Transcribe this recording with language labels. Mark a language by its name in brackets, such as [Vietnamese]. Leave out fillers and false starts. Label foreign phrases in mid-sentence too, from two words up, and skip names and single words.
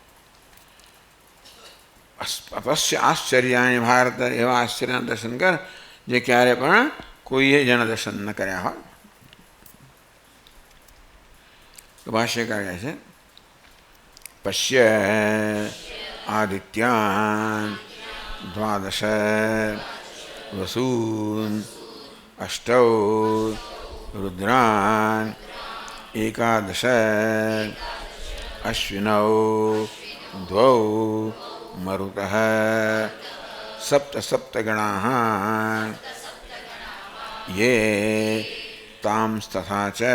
[Sanskrit] अपश्य आश्चर्याणी भारत, [Gujarati] એવા આશ્ચર્યના દર્શન કર જે ક્યારે પણ કોઈએ જેના દર્શન ન કર્યા હોય. [Sanskrit] તો ભાષ્યકાર કહે છે पश्य आदित्यान द्वादश वसून अष्टौ रुद्रान् एकादश अश्विनौ द्वौ मरुतः सप्त सप्तगणाः ये तांस्तथा च